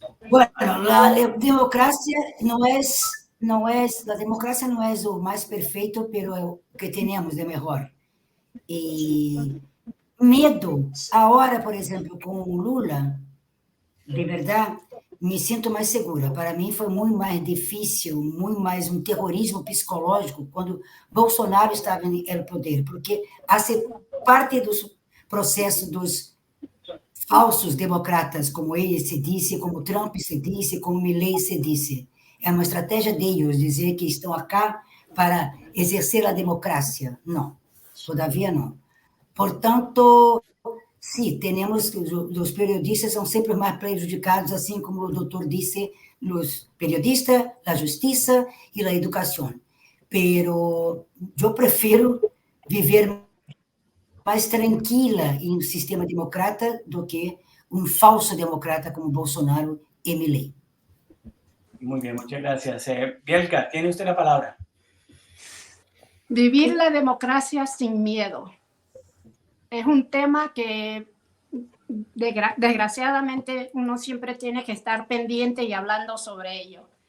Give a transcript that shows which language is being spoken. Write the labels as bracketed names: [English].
[Spanish] Bueno, la democracia la democracia no es lo más perfecto, pero es lo que tenemos de mejor. Y medo, ahora, por ejemplo, con Lula, de verdad, me siento mais segura. [Portuguese] Para mim foi muito mais difícil, muito mais um terrorismo psicológico quando Bolsonaro estava no poder, porque faz parte dos processos dos falsos democratas, como ele se disse, como Trump se disse, como Milei se disse. É uma estratégia deles dizer que estão acá para exercer a democracia. Não, todavia não. Portanto, sim, temos que os periodistas são sempre mais prejudicados, assim como o doutor disse, os periodistas, a justiça e a educação. Pero eu prefiro viver mais tranquila em um sistema democrata do que um falso democrata como Bolsonaro e Milei. [Spanish] Muy bien, muchas gracias. Bielka, tiene usted la palabra. Vivir la democracia sin miedo. Es un tema que desgraciadamente uno siempre tiene que estar pendiente y hablando sobre ello.